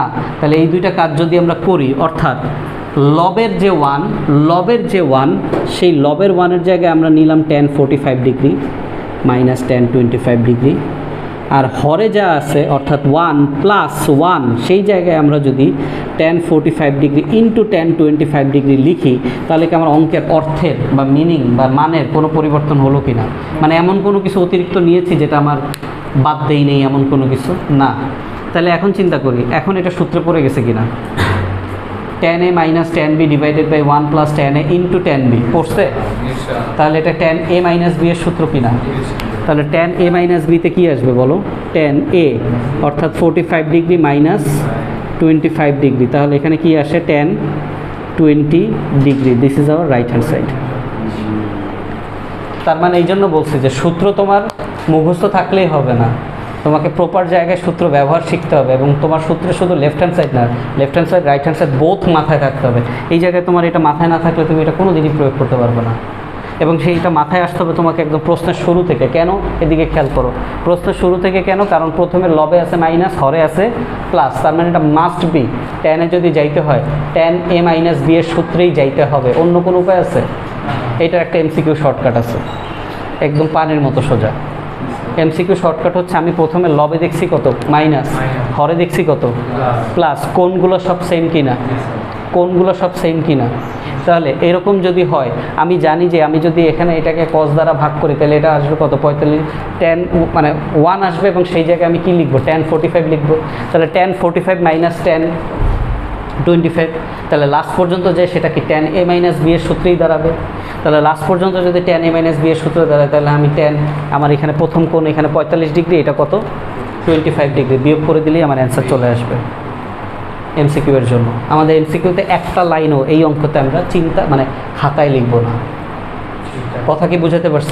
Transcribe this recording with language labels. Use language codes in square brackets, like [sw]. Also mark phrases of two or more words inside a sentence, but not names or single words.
[bn] তাহলে এই দুইটা কাজ যদি আমরা করি, অর্থাৎ লবের যে 1, লবের যে 1, সেই লবের 1-এর জায়গায় আমরা নিলাম tan 45 [en] degree minus [bn] tan 25 ডিগ্রি, আর হরে যা আছে অর্থাৎ 1 প্লাস 1, সেই জায়গায় আমরা যদি tan 45 [en] degree into [bn] tan 25 ডিগ্রি লিখি, তাহলে কি আমার অঙ্কের অর্থের বা মিনিং বা মানের কোনো পরিবর্তন হলো কি না? মানে এমন কোনো কিছু অতিরিক্ত নিয়েছি যেটা আমার বাদ দেই নেই, এমন কোনো কিছু না। তাহলে এখন চিন্তা করি, এখন এটা সূত্রে পড়ে গেছে কি না? [en] tan a minus tan b divided by 1 plus tan a into tan b পড়ছে? [bn] তাহলে এটা [en] tan a minus b [bn] এর সূত্র কিনা? তাহলে [en] tan a minus b [bn] তে কী আসবে বলো? tan a অর্থাৎ 45 [en] degree minus [bn] 25 ডিগ্রি, তাহলে এখানে কি আসে? [en] tan 20 ডিগ্রি। this is our right hand side. [bn] তার মানে এই জন্য বলছি যে সূত্র তোমার মুখস্থ থাকলেই হবে না, তোমাকে প্রপার জায়গায় সূত্র ব্যবহার শিখতে হবে, এবং তোমার সূত্রে শুধু [en] left hand side [bn] না, [en] left hand side right hand side both [bn] মাথায় থাকতে হবে। এই জায়গায় তোমার এটা মাথায় না থাকলে তুমি এটা কোনো দিনই প্রয়োগ করতে পারবে না, এবং সেইটা মাথায় আসতে হবে তোমাকে একদম প্রশ্নের শুরু থেকে। কেন? এদিকে খেয়াল করো, প্রশ্নের শুরু থেকে কেন? কারণ প্রথমে লবে আছে মাইনাস, হরে আছে প্লাস, তার মানে এটা [en] must be [bn] tan এ যদি যাইতে হয় [en] tan a minus b [bn] এর সূত্রেই যাইতে হবে, অন্য কোনো উপায় আছে? এটার একটা [en] MCQ shortcut [bn] আছে, একদম পানির মতো সোজা। [en] MCQ shortcut [bn] হচ্ছে, আমি প্রথমে লবে দেখছি কত? মাইনাস, হরে দেখছি কত? প্লাস। কোনগুলো সব সেম কিনা? কোনগুলো সব সেম কিনা? তাহলে এরকম যদি হয়, আমি জানি যে আমি যদি এখানে এটাকে cos দ্বারা ভাগ করি, তাহলে এটা আসবে কত? 45। tan মানে 1 আসবে, এবং সেই জায়গায় আমি কি লিখবো? tan 45 লিখবো। তাহলে [en] tan 45 minus tan 25, [bn] তাহলে লাস্ট পর্যন্ত যে সেটা কি [en] tan a minus b [bn] এর সূত্রেই দাঁড়াবে। তাহলে লাস্ট পর্যন্ত যদি [en] tan a minus b [bn] এর সূত্রে দাঁড়ায়, তাহলে আমি আমার এখানে প্রথম কোণ এখানে 45 ডিগ্রি, এটা কত? 25 ডিগ্রি, বিয়োগ করে দিলেই আমার অ্যান্সার চলে আসবে এমসিকিউ এর জন্য। আমাদের এমসিকিউতে একটা লাইনও এই অঙ্কতে আমরা মানে খাতায় লিখব না। কথা কি বুঝাতে পারছি?